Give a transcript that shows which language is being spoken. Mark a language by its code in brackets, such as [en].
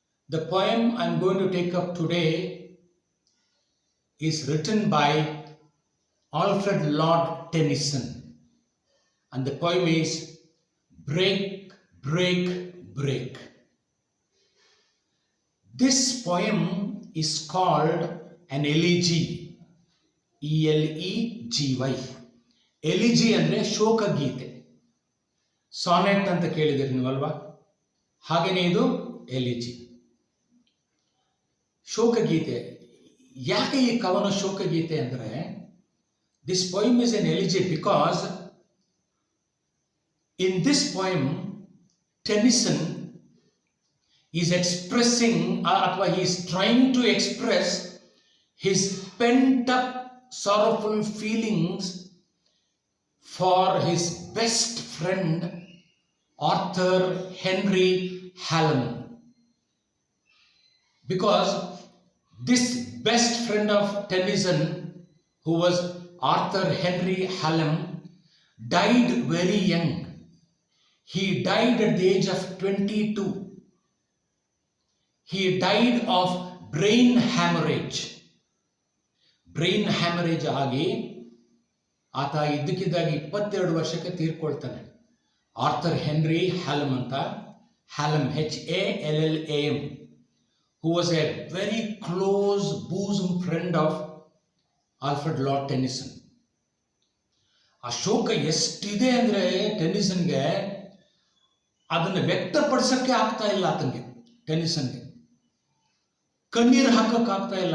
[en] The poem I am going to take up today is written by Alfred Lord Tennyson, and the poem is Break, Break, Break. This poem is called an elegy, E-L-E-G-Y. [kn] ಎಲಿಜಿ ಅಂದರೆ ಶೋಕಗೀತೆ. Sonnet ಅಂತ ಕೇಳಿದಿರಿ ನೀವಲ್ವಾ, ಹಾಗೆಯೇ ಇದು ಎಲಿಜಿ, ಶೋಕಗೀತೆ. ಯಾಕೆ ಈ ಕವನ ಶೋಕಗೀತೆ ಅಂದರೆ, [en] this poem is an elegy because in this poem Tennyson is expressing or he is trying to express his pent up sorrowful feelings for his best friend Arthur Henry Hallam, because this best friend of Tennyson, who was Arthur Henry Hallam, died very young. He died at the age of 22. He died of brain hemorrhage. [kn] Brain hemorrhage ಆಗಿ ಆತ ಇದ್ದಕ್ಕಿದ್ದಾಗ 22 ವರ್ಷಕ್ಕೆ ತೀರ್ಕೊಳ್ತಾನೆ. [en] Arthur Henry Hallam ಅಂತ, Hallam H-A-L-L-A-M, who was a very close bosom friend of Alfred Lord Tennyson. [kn] ಆ ಶೋಕ ಎಷ್ಟಿದೆ ಅಂದರೆ ಟೆನ್ನಿಸನ್ಗೆ ಅದನ್ನು ವ್ಯಕ್ತಪಡಿಸೋಕ್ಕೆ ಆಗ್ತಾ ಇಲ್ಲ. ಆತನಿಗೆ, ಟೆನ್ನಿಸನ್ಗೆ ಕಣ್ಣೀರು ಹಾಕೋಕ್ಕಾಗ್ತಾ ಇಲ್ಲ.